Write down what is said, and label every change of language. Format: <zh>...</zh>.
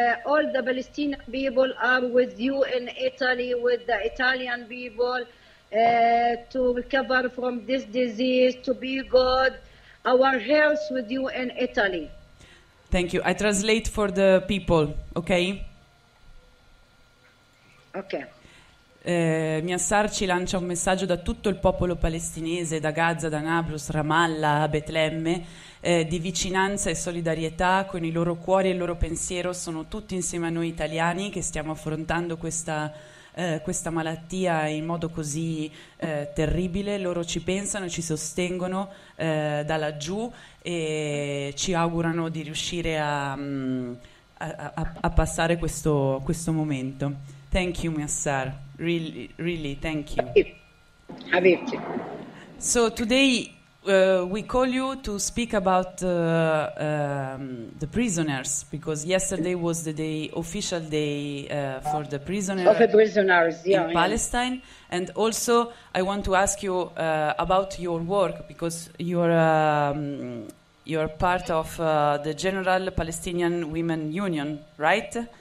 <en>All the Palestinian people are with you in Italy, with the Italian people, to recover from this disease, to be good. Our health with you in Italy. Thank you. I translate for the people, okay? Okay.</en> <it>Miassar ci lancia un messaggio da tutto il popolo palestinese, da Gaza, da Nablus, Ramallah, Betlemme, di vicinanza e solidarietà con i loro cuori e il loro pensiero. Sono tutti insieme a noi italiani che stiamo affrontando questa malattia in modo così terribile. Loro ci pensano, ci sostengono da laggiù e ci augurano di riuscire a passare questo momento.</it> <en>Thank you, Miassar. Really, really, thank you.</en> <ar>Habibti.</ar> <en>So today we call you to speak about the prisoners, because yesterday was the day, official day for the prisoners of the prisoners, yeah, in yeah. Palestine. And also I want to ask you about your work, because you're part of the General Palestinian Women Union, right?</en>